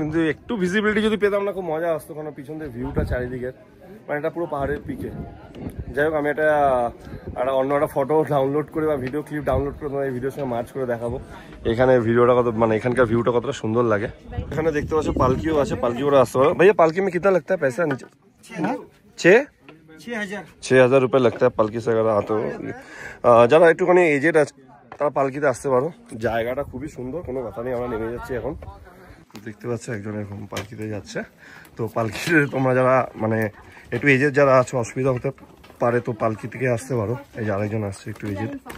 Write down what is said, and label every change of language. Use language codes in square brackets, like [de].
[bn] কিন্তু একটু ভিজিবিলিটি যদি পেতাম না খুব মজা আসতো, কারণ পিছন দিয়ে ভিউটা চারিদিকের, মানে এটা পুরো পাহাড়ের পিকে। যাই হোক, আমি একটা অন্য একটা ফটো ডাউনলোড করে বা ভিডিও ক্লিপ ডাউনলোড করে তোমার এই ভিডিওর সঙ্গে মার্চ করে দেখাবো। এখানে ভিডিওটা কত, মানে এখানকার ভিউটা কতটা সুন্দর লাগে। এখানে দেখতে পাচ্ছ পালকিও আছে, পালকি করে আসতে পারো। [hi] ভাইয়া পালকি में कितना लगता है पैसा? 6,000 रुपये लगता है पालकी से अगर आते हो। [bn] যারা একটুখানি এজেড আছে তারা পালকিতে আসতে পারো। জায়গাটা খুবই সুন্দর, কোনো কথা নেই। আমরা নেমে যাচ্ছি এখন, দেখতে পাচ্ছ একজন এরকম পালকিতে যাচ্ছে। তো পালকিতে তোমরা যারা মানে একটু এজেড যারা আছো, অসুবিধা হতে পারে, তো পালকি থেকে আসতে পারো। এই যে আরেকজন আসছে একটু এজেড।